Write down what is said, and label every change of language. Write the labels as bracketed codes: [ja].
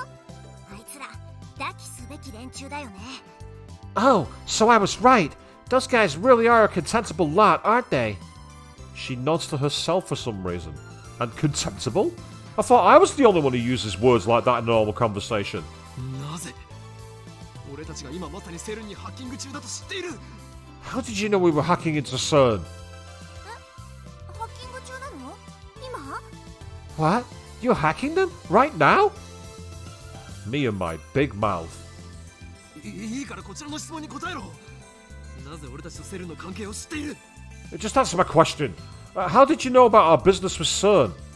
[ja] あいつら抱きすべき連中だよね。 [en] oh, so I was right. Those guys really are a contemptible lot, aren't they? She nods to herself for some reason. And contemptible? I thought I was the only one who uses words like that in normal conversation. [ja] なぜ俺たちが今まさにセルンにハッキング中だと知っている [en] How did you know we were hacking into CERN? [ja] ハッキング中なの？今？ [en] What? You're hacking them? Right now? Me and my big mouth. [ja] いいからこちらの質問に答えろなぜ俺たちとセルンの関係を知っている [en] Just answer my question. How did you know about our business with CERN?